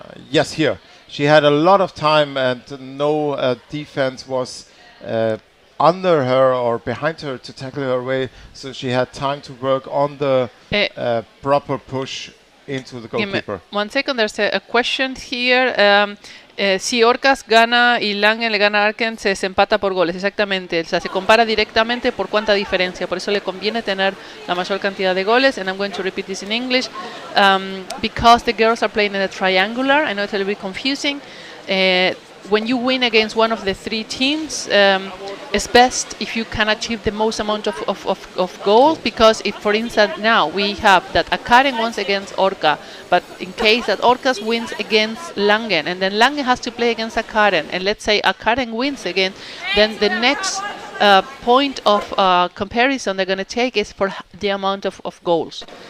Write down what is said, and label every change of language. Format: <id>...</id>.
<en>Yes, here. She had a lot of time, and no defense was under her or behind her to tackle her away, so she had time to work on the proper push into the goalkeeper. 1 second, there's a question here.</en> <es>Si Orcas gana y Langen le gana a Arken, se desempata por goles, exactamente. O sea, se compara directamente por cuánta diferencia. Por eso le conviene tener la mayor cantidad de goles.</es> <en>And I'm going to repeat this in English. Because the girls are playing in a triangular, I know it's a little bit confusing. When you win against one of the 3 teams, it's best if you can achieve the most amount of goals, because if, for instance, now we have that Akaren wins against Orca, but in case that Orcas wins against Langen, and then Langen has to play against Akaren, and let's say Akaren wins again, then the next point of comparison they're going to take is for the amount of goals.</en>